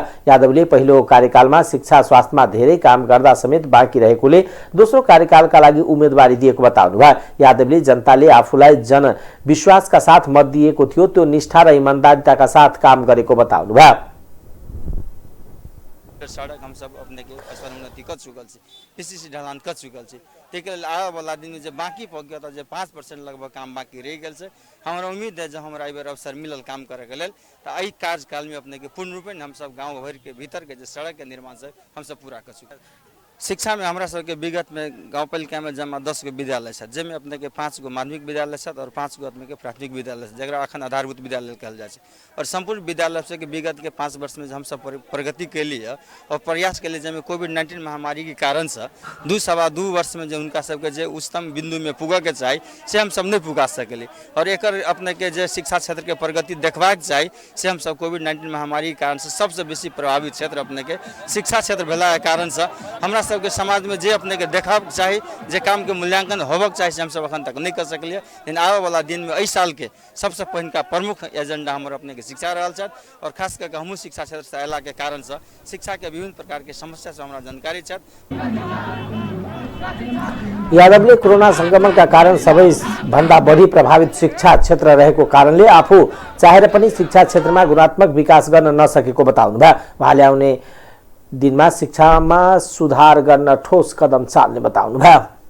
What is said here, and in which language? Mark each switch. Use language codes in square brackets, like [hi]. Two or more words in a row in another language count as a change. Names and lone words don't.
[ne] यादवले पहिलो कार्यकालमा शिक्षा स्वास्थ्यमा धेरै काम गर्दा समेत बाँकी रहेकोले दोस्रो कार्यकालका लागि उम्मेदवारी दिएको बताउनुभयो। यादवले जनताले आफूलाई जनविश्वासका साथ मत दिएको थियो, त्यो निष्ठा र इमानदारिताका साथ काम गरेको बताउनुभयो। [mai] सड़क हम सब अपने के उन्नति कर चुकल छी, पीसीसी ढलान कर चुकल छी। तेके लेल आवे वाला दिन में जे बाकी पक गया जे 5% लगभग काम बाकी रह गेल छै। हमरा उम्मीद है जो हमरा एहि बेर अवसर मिलल काम करे के लेल त एहि कार्यकाल में अपने के पूर्ण रूपेण हम सब गांव भर के भीतर के जे सड़क के निर्माण से हम सब पूरा कर चुकल। शिक्षा में हमरा सबके विगत में गाउँपालिका में जम्मा 10 गो विद्यालय छ, जेमे अपने के 5 गो माध्यमिक विद्यालय छ और 5 गो अपने के प्राथमिक विद्यालय छ, जकरा अखन आधारभूत विद्यालय कहल जाय छै। और संपूर्ण विद्यालय से के विगत के 5 वर्ष में हम सब प्रगति कैली है और प्रयास कैली, जेमे कोविड-19 महामारी के कारण से 2-2.5 वर्ष में जो उनका सबके जे उच्चतम बिंदु में पुगे के चाही से हम सब नहीं पुगा सकली। और एकर अपने के जे शिक्षा क्षेत्र के प्रगति देखबाक चाही से हम सब कोविड-19 महामारी के कारण से सबसे बेसी प्रभावित क्षेत्र अपने के शिक्षा क्षेत्र भेला के कारण से हमरा सबके समाज में जे अपने के देखब चाही, जे काम के मूल्यांकन होबक चाही से हम सब अखन तक नहीं कर सकलिए। लेकिन आवे वाला दिन में एहि साल के सबसे पहिलका प्रमुख एजेंडा हमर अपने के शिक्षा रहल छ और खास करके हमहू शिक्षा क्षेत्र से अयला के कारण से शिक्षा के विभिन्न प्रकार के समस्या से हमरा जानकारी छ। [ne] यादवले कोरोना संक्रमणका कारण सबैभन्दा बढी प्रभावित शिक्षा क्षेत्र रहेको कारणले आफू चाहेर पनि शिक्षा क्षेत्रमा गुणात्मक विकास गर्न नसकेको बताउनुभयो। उहाँले आउने दिनमा शिक्षामा सुधार गर्न ठोस कदम चाल्ने बताउनुभयो।